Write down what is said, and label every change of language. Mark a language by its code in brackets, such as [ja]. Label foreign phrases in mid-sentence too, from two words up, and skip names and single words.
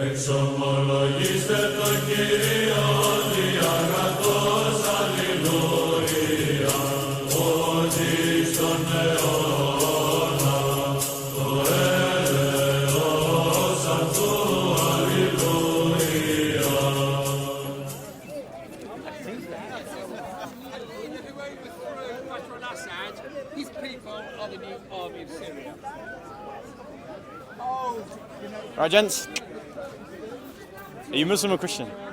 [el] Εξομολογήστε το Κύριο διαγραφός, αλληλούια, ότι στον αιώνα το έλεος αυτού, αλληλούια. [en] These people are the new army of Syria. Right, gents. Are you Muslim or Christian?